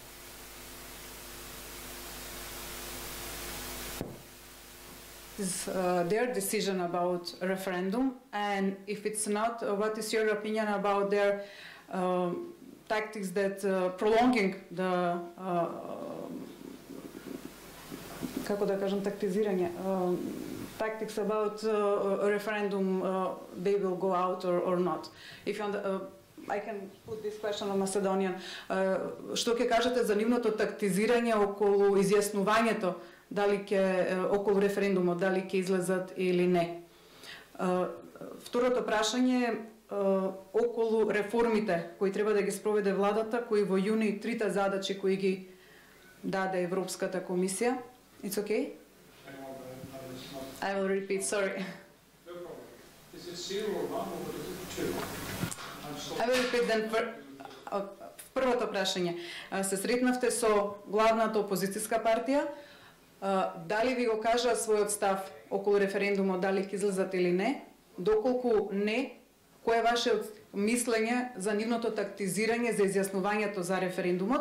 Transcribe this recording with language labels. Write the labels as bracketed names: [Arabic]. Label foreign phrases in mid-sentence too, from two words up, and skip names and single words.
[English] Is their decision about a referendum, and if it's not, what is your opinion about their tactics that prolonging the [Macedonian] како да кажем тактизирање [English] tactics about a referendum, they will go out or not. If you I can put this question on Macedonian. [Macedonian] Што ќе кажете за нивното тактизирање околу изјаснувањето дали ќе околу референдумот дали ќе излезат или не? Второто прашање околу реформите кои треба да ги спроведе владата, кои во јуни 3 задачи кои ги даде Европската комисија. [English] It's okay? I will repeat, sorry. No problem. Is it 0 or 1 or is it 2? I will repeat then. [Macedonian] Првото прашање. Се сретнавте со главната опозицијска партија. Дали ви го кажа својот став околу референдумот, дали ќе излезат или не? Доколку не, кој е вашето мислење за нивното тактизирање за изјаснувањето за референдумот?